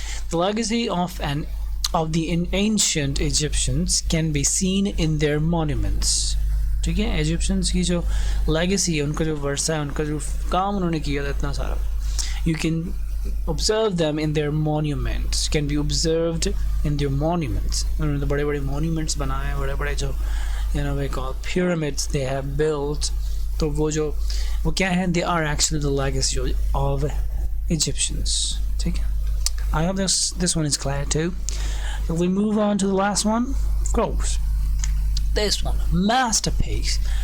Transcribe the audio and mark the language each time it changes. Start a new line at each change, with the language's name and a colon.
English: The legacy of the ancient Egyptians can be seen in their monuments.
Hindi: ठीक है, Egyptians की जो legacy है, उनका जो वर्षा है, उनका जो काम उन्होंने किया था इतना सारा,
English: you can observe them in their monuments. Can be observed in their monuments.
Hindi: उन्होंने बड़े बड़े monuments बनाए, बड़े बड़े जो
English: we call pyramids they have built.
Hindi: तो वो क्या है?
English: They are actually the legacy of Egyptians.
Hindi: ठीक है.
English: I hope this one is clear too. If we move on to the last one, of course, this one, masterpiece.